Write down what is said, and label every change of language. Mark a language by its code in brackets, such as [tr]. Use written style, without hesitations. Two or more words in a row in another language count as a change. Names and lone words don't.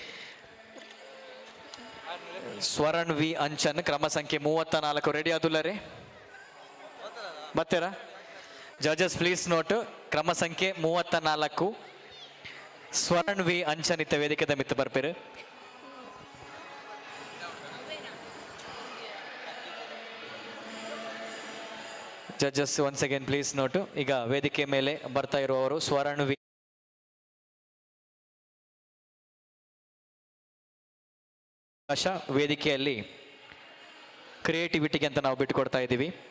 [tcy] ಸ್ವರಣ್ ವಿ ಅಂಚನ್ ಕ್ರಮ ಸಂಖ್ಯೆ 34 ರೆಡಿ ಆದುಲ್ಲರೇ ಬರ್ತೀರಾ? [en] judges please note. [tcy] ಕ್ರಮ ಸಂಖ್ಯೆ 34 ಸ್ವರಣ್ ವಿ ಅಂಚನ್ ಇತ್ತ ವೇದಿಕೆದ ಮಿತ್ತು ಬರ್ಪೇರು. [en] Judges once again please note. [kn] ಈಗ ವೇದಿಕೆ ಮೇಲೆ ಬರ್ತಾ ಇರುವವರು ಸ್ವರಣ್ ವಿ ವೇದಿಕೆಯಲ್ಲಿ ಕ್ರಿಯೇಟಿವಿಟಿಗೆ ಅಂತ ನಾವು ಬಿಟ್ಟುಕೊಡ್ತಾ ಇದ್ದೀವಿ.